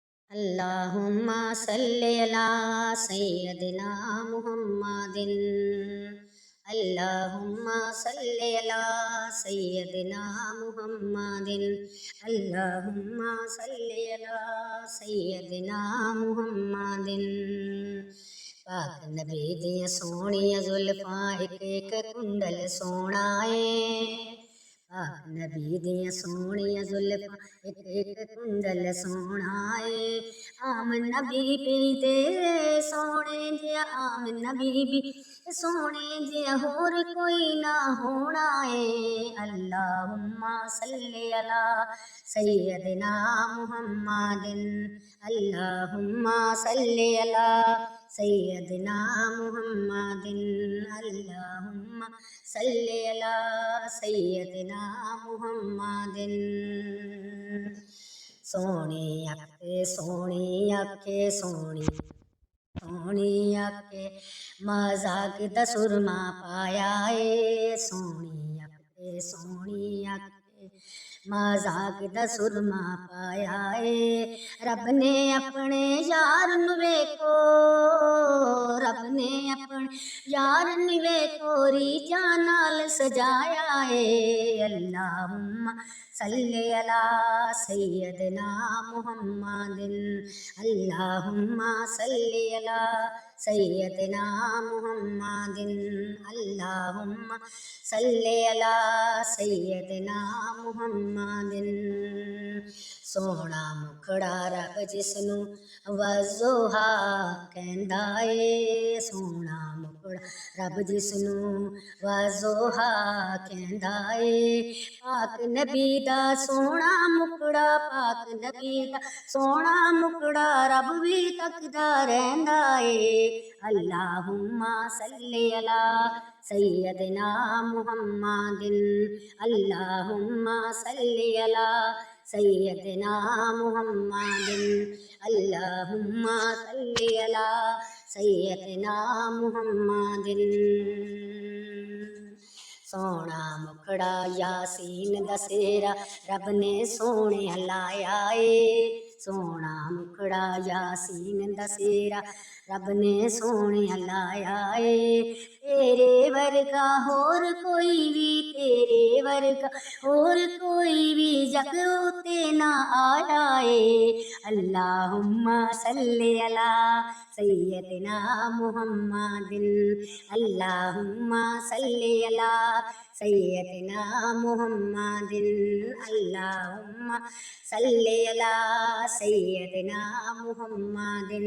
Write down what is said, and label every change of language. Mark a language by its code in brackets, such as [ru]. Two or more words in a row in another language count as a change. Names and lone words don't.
[ar] اللهم صل على سيدنا محمد. اللهم صل على سيدنا محمد. اللهم صل على سيدنا محمد. [pa] پاک نبی دیاں سوہݨیاں زلفاں اک اک کنڈل سوہݨا اے. پاک نبی دیاں سوہݨیاں زلفاں اک اک کنڈل سوہݨا اے. آمنہ بی بی دے سوہݨے جیہا آمنہ بی بی سوہݨے جیہا ہور کوئی نہ ہونا اے. [ar] اللهم صل على سيدنا محمد. اللهم صل على سيدنا محمد. اللهم صل على سيدنا محمد. [pa] سوہݨی اکھے سوہݨی اکھے سوہݨی سوہݨی اکھے مذاق دا سرمہ پایا اے. سوہݨی اکھے سوہݨی اکھے مذاق دا سرمہ پایا اے. رب نے اپنے یار نوں ویکھو رب نے اپنے یار نوں ویکھو ریجھاں نال سجایا اے. [ar] اللهم صل على سيدنا محمد. اللهم صل على سيدنا محمد. اللهم صل على سيدنا محمد. [pa] سوہݨا مکھڑا رب جس نوں والضحیٰ کہندا اے. سوہݨا مکھڑا رب جس نوں والضحیٰ کہندا اے. پاک نبی دا سوہݨا مکھڑا پاک نبی دا سوہݨا مکھڑا رب بھی تکدا رہندا اے. [ar] اللهم صل على سيدنا محمد. اللهم صل على سيدنا محمد. اللهم صل على سيدنا محمد. [pa] سوہݨا مکھڑا یٰسین دا سہرا رب نے سوہݨیا لایا اے. سوہݨا مکھڑا یٰسین دا سہرا رب نے سوہݨیا لایا اے. تیرے ورگا ہور کوئی بھی تیرے ورگا ہور کوئی بھی جگ اتے نہ آیا اے. [ar] اللهم صل على سيدنا محمد. اللهم صل على سيدنا محمد. اللهم صل على سيدنا محمد.